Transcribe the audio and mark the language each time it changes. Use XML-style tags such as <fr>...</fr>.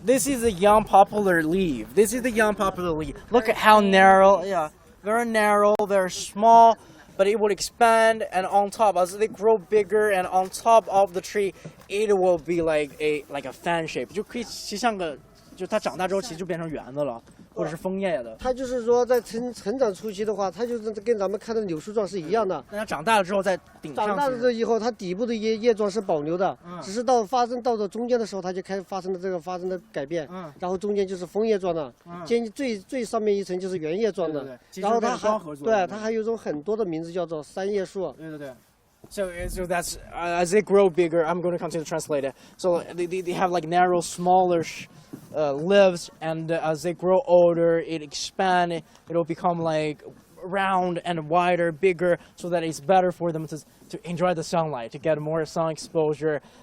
<en>This is a young poplar leaf. Look at how narrow. Yeah, very narrow, very small. But it will expand, and on top, as they grow bigger, and on top of the tree, it will be like a fan shape.</en> <zh>就可以像个，就它长大之后，其实就变成圆的了，或者是枫叶的。它就是说，在成长初期的话，它就是跟咱们看的柳树状是一样的。那它长大了之后再顶上去。长大了以后，它底部的叶状是保留的，只是发生到中间的时候，它就发生了改变。然后中间就是枫叶状的，最上面一层就是圆叶状的。然后它还有一种很多的名字叫做三叶树。对。</zh> <en>So that's as they grow bigger. I'm going to continue to translate it. So they have like narrow, smaller leaves, and as they grow older, it expand. It'll become like round and wider, bigger, so that it's better for them to enjoy the sunlight, to get more sun exposure.</en>